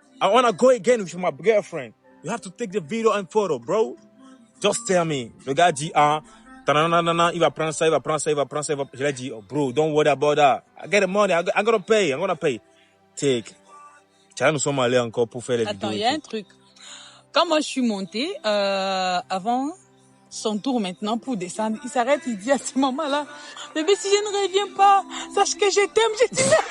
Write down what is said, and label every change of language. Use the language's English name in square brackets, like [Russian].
[English] I want to go again with my girlfriend. You have to take the video and photo, bro. Just tell me. [French] Le gars dit, il va prendre ça. Je lui ai dit, [English] oh, bro, don't worry about that. I get the money, I'm gonna pay. Take. [French] Tiens, nous sommes allés encore pour faire les vidéos. Attends, il y a un truc. Quand moi je suis montée, avant son tour maintenant pour descendre, il s'arrête, il dit à ce moment-là, bébé, si je ne reviens pas, sache que je t'aime, je dis